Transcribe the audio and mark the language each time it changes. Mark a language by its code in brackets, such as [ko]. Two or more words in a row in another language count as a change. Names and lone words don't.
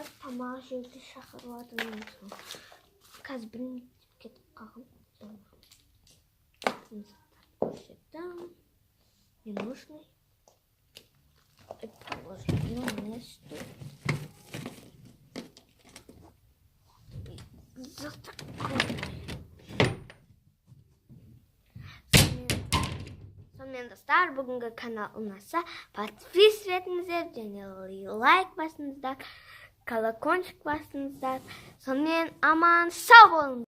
[kk] тамақ жеуге шақырып жатырмын. Қазір бірін кетіп қалғым. Көрсетем. [ru] Ненужный. Положим на место. За такое. [kk] Сонымен достар, бүгінгі канал ұнаса, подписывайтыңыздар және лайк басыңыздар, колокольчик басыңыздар. Сонымен аман сау болыңыздар.